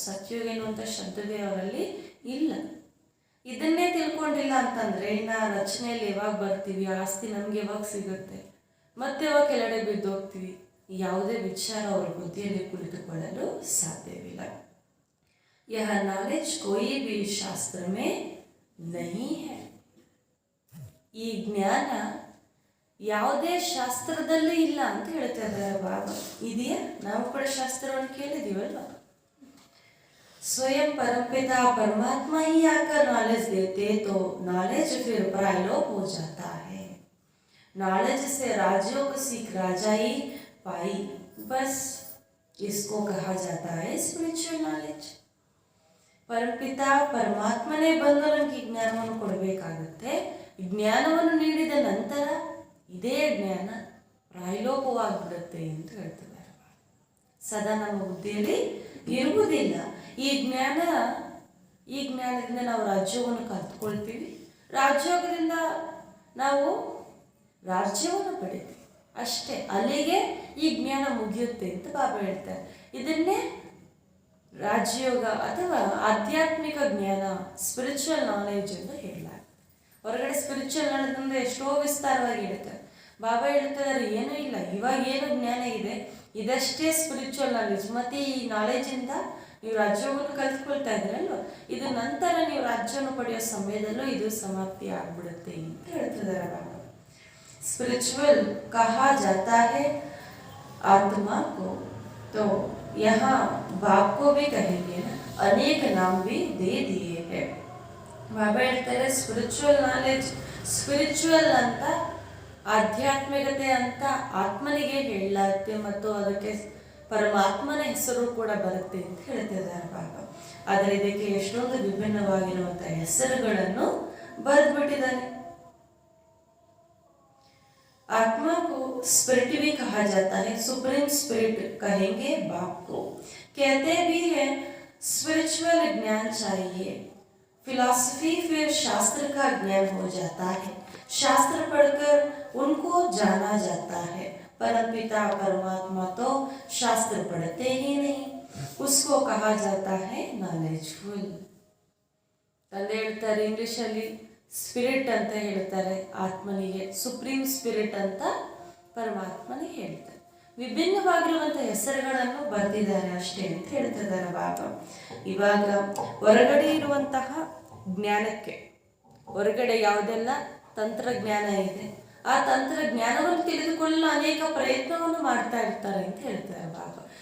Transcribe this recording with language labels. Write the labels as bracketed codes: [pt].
[kn] ಸತ್ಯುಗ ಎನ್ನುವಂಥ ಶಬ್ದವೇ ಅವರಲ್ಲಿ ಇಲ್ಲ. ಇದನ್ನೇ ತಿಳ್ಕೊಂಡಿಲ್ಲ ಅಂತಂದರೆ ಇನ್ನು ರಚನೆಯಲ್ಲಿ ಯಾವಾಗ ಬರ್ತೀವಿ, ಆಸ್ತಿ ನಮಗೆ ಯಾವಾಗ ಸಿಗುತ್ತೆ, ಮತ್ತೆ ಯಾವಾಗ ಕೆಳಗಡೆ ಬಿದ್ದೋಗ್ತೀವಿ, ಯಾವುದೇ ವಿಚಾರ ಅವ್ರ ಬುದ್ಧಿಯಲ್ಲಿ ಕುಳಿತುಕೊಳ್ಳಲು ಸಾಧ್ಯವಿಲ್ಲ. [hi] ಯಹ ನಾಲೆಜ್ ಕೋಯಿ ಬಿ ಶಾಸ್ತ್ರ ಮೇ ನಹೀ ಹೈ. [kn] ಈ ಜ್ಞಾನ ಯಾವುದೇ ಶಾಸ್ತ್ರದಲ್ಲೂ ಇಲ್ಲ ಅಂತ ಹೇಳ್ತಾ ಇದ್ದಾರೆ ಬಾಬಾ. ಇದೆಯಾ? ನಾವು ಕೂಡ ಶಾಸ್ತ್ರವನ್ನು ಕೇಳಿದೀವಲ್ವ. [hi] स्वयं परमपिता परमात्मा ही आकर नॉलेज देते तो नॉलेज फिर प्रायलोप हो जाता है। नॉलेज से राजयोग सीख राजाई पाई, बस इसको कहा जाता है स्पिरिचुअल नॉलेज। [kn] ಪರಮಪಿತಾ ಪರಮಾತ್ಮನೇ ಬಂದು ನಮಗೆ ಈ ಜ್ಞಾನವನ್ನು ಕೊಡಬೇಕಾಗುತ್ತೆ. ಜ್ಞಾನವನ್ನು ನೀಡಿದ ನಂತರ ಇದೇ ಜ್ಞಾನ ಪ್ರಾಯಲೋಪವಾಗಿಬಿಡುತ್ತೆ ಅಂತ ಹೇಳ್ತಿದ್ದಾರೆ. ಸದಾ ನಮ್ಮ ಬುದ್ಧಿಯಲ್ಲಿ ಇರುವುದಿಲ್ಲ. ಈ ಜ್ಞಾನದಿಂದ ನಾವು ರಾಜ್ಯವನ್ನು ಕಲ್ತ್ಕೊಳ್ತೀವಿ. ರಾಜ್ಯೋಗದಿಂದ ನಾವು ರಾಜ್ಯವನ್ನು ಪಡಿತೀವಿ ಅಷ್ಟೇ. ಅಲ್ಲಿಗೆ ಈ ಜ್ಞಾನ ಮುಗಿಯುತ್ತೆ ಅಂತ ಬಾಬಾ ಹೇಳ್ತಾರೆ. ಇದನ್ನೇ ರಾಜಯೋಗ ಅಥವಾ ಆಧ್ಯಾತ್ಮಿಕ ಜ್ಞಾನ, ಸ್ಪಿರಿಚುವಲ್ ನಾಲೆಜ್ ಎಂದು ಹೇಳಲಾಗುತ್ತೆ. ಹೊರಗಡೆ ಸ್ಪಿರಿಚುವಲ್ ನಾಲೆಜ್ ಅಂದರೆ ಎಷ್ಟೋ ವಿಸ್ತಾರವಾಗಿ ಹೇಳ್ತಾರೆ. ಬಾಬಾ ಹೇಳ್ತಾರೆ ಏನೂ ಇಲ್ಲ, ಇವಾಗ ಏನು ಜ್ಞಾನ ಇದೆ ಇದಷ್ಟೇ ಸ್ಪಿರಿಚುವಲ್ ನಾಲೆಜ್. ಮತ್ತು ಈ ನಾಲೆಜಿಂದ ನೀವು ರಾಜ್ಯವನ್ನು ಕಲ್ತ್ಕೊಳ್ತಾ ಇದ್ರಲ್ವ, ಇದು ನಂತರ ನೀವು ರಾಜ್ಯವನ್ನು ಪಡೆಯೋ ಸಮಯದಲ್ಲೂ ಇದು ಸಮಾಪ್ತಿ ಆಗ್ಬಿಡುತ್ತೆ ಅಂತ ಹೇಳ್ತಿದ್ದಾರೆ ಬಾಬಾ. [hi] स्पिरिचुअल कहा जाता है आत्मा को, तो यहाँ बाप को भी कहेंगे ना, अनेक नाम भी दे दिए हैं. [kn] ಬಾಬಾ ಹೇಳ್ತಾರೆ ಸ್ಪಿರಿಚುವಲ್ ನಾಲೆಜ್, ಸ್ಪಿರಿಚುವಲ್ ಅಂತ ಆಧ್ಯಾತ್ಮಿಕತೆ ಅಂತ ಆತ್ಮನಿಗೆ ಹೇಳಲಾಗುತ್ತೆ ಮತ್ತು ಅದಕ್ಕೆ ಪರಮಾತ್ಮನ ಹೆಸರು ಕೂಡ ಬರುತ್ತೆ ಅಂತ ಹೇಳ್ತಿದ್ದಾರೆ ಬಾಬಾ. ಆದರೆ ಇದಕ್ಕೆ ಎಷ್ಟೊಂದು ವಿಭಿನ್ನವಾಗಿರುವಂಥ ಹೆಸರುಗಳನ್ನು ಬರೆದ್ಬಿಟ್ಟಿದ್ದಾನೆ. [hi] आत्मा को स्पिरिट भी कहा जाता है, सुप्रीम स्पिरिट कहेंगे बाप को. कहते भी हैं स्पिरिचुअल ज्ञान चाहिए. फिलॉसफी फिर शास्त्र का ज्ञान हो जाता है. शास्त्र पढ़कर उनको जाना जाता है. परमपिता परमात्मा तो शास्त्र पढ़ते ही नहीं, उसको कहा जाता है नॉलेजफुल. [kn] ತಂದೆ ಹೇಳ್ತಾರೆ ಇಂಗ್ಲಿಷಲ್ಲಿ ಸ್ಪಿರಿಟ್ ಅಂತ ಹೇಳ್ತಾರೆ ಆತ್ಮನಿಗೆ, ಸುಪ್ರೀಂ ಸ್ಪಿರಿಟ್ ಅಂತ ಪರಮಾತ್ಮನಿಗೆ ಹೇಳ್ತಾರೆ. ವಿಭಿನ್ನವಾಗಿರುವಂಥ ಹೆಸರುಗಳನ್ನು ಬರೆದಿದ್ದಾರೆ ಅಷ್ಟೇ ಅಂತ ಹೇಳ್ತಿದ್ದಾರೆ ಬಾಬಾ. ಇವಾಗ ಹೊರಗಡೆ ಇರುವಂತಹ ಜ್ಞಾನಕ್ಕೆ, ಹೊರಗಡೆ ಯಾವುದೆಲ್ಲ ತಂತ್ರಜ್ಞಾನ ಇದೆ ಆ ತಂತ್ರಜ್ಞಾನವನ್ನು ತಿಳಿದುಕೊಳ್ಳಲು ಅನೇಕ ಪ್ರಯತ್ನವನ್ನು ಮಾಡ್ತಾ ಇರ್ತಾರೆ ಅಂತ ಹೇಳ್ತಾರೆ ಬಾಬಾ.